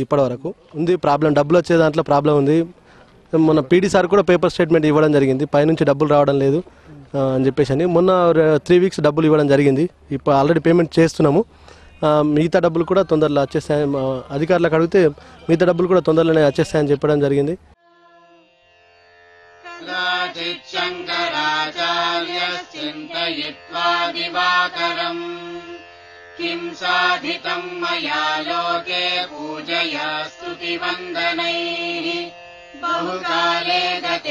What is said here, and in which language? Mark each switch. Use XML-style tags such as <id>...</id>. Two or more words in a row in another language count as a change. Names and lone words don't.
<te>ఇప్పటివరకు ఉంది ప్రాబ్లం, డబ్బులు వచ్చే దాంట్లో ప్రాబ్లం ఉంది. మొన్న పీడీ సార్ కూడా</te> <en>paper statement</en> <te>ఇవ్వడం జరిగింది, పైనుంచి డబ్బులు రావడం లేదు అని చెప్పేసి. మొన్న 3 వీక్స్ డబ్బులు ఇవ్వడం జరిగింది. ఇప్పుడు</te> <en>already payment</en> <te>చేస్తున్నాము. మిగతా డబ్బులు కూడా తొందరలో వచ్చేస్తాయి. అధికారులకు అడిగితే మిగతా డబ్బులు కూడా తొందరలోనే వచ్చేస్తాయని చెప్పడం జరిగింది.</te> <sa>किं साधितं मया लोके पूजया स्तुतिवन्दनैः बहुकाले गते</sa>